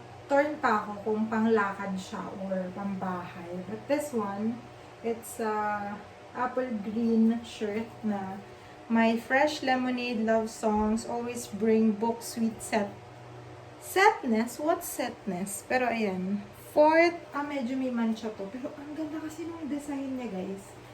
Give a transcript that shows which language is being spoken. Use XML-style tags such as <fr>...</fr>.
<tl>Torn pa ako kung panglakad siya or pambahay.</tl> <en>But this one, it's apple green shirt na my fresh lemonade love songs always bring book sweet setness. What's setness?</en> <tl>Pero ayan. Fourth, medyo may mancha to. Pero ang ganda kasi ng design niya, guys.</tl>